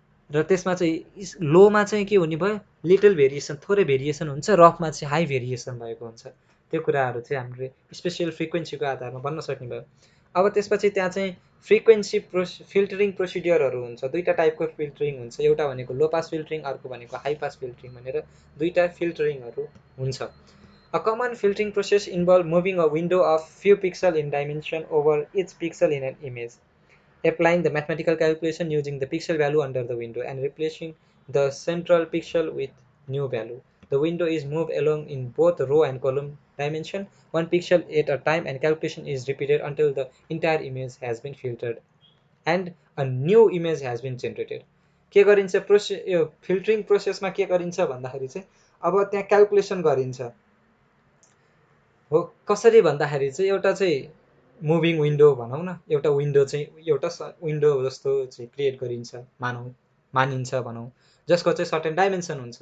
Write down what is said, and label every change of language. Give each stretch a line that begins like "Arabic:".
Nepali: र त्यसमा चाहिँ लोमा चाहिँ के हुने भयो लिटल भेरिएसन, थोरै भेरिएसन हुन्छ, रफमा चाहिँ हाई भेरिएसन भएको हुन्छ। त्यो कुराहरू चाहिँ हामीले स्पेसियल फ्रिक्वेन्सीको आधारमा बन्न सक्ने भयो। अब त्यसपछि त्यहाँ चाहिँ फ्रिक्वेन्सी फिल्टरिङ प्रोसिड्युरहरू हुन्छ, दुईटा टाइपको फिल्टरिङ हुन्छ, एउटा भनेको लो पास फिल्टरिङ, अर्को भनेको हाई पास फिल्टरिङ भनेर दुईटा फिल्टरिङहरू हुन्छ।
English: A common filtering process involves moving a window of few pixels in dimension over each pixel in an image, applying the mathematical calculation using the pixel value under the window and replacing the central pixel with new value. The window is moved along in both row and column dimension, one pixel at a time, and calculation is repeated until the entire image has been filtered and a new image has been generated.
Nepali: के गरिन्छ filtering प्रोसेसमा के गरिन्छ भन्दाखेरि चाहिँ अब त्यहाँ calculation गरिन्छ हो। कसरी भन्दाखेरि चाहिँ एउटा चाहिँ मुभिङ विन्डो भनौँ न, एउटा विन्डो चाहिँ एउटा विन्डो जस्तो चाहिँ क्रिएट गरिन्छ मानिन्छ भनौँ, जसको चाहिँ सर्टेन डाइमेन्सन हुन्छ।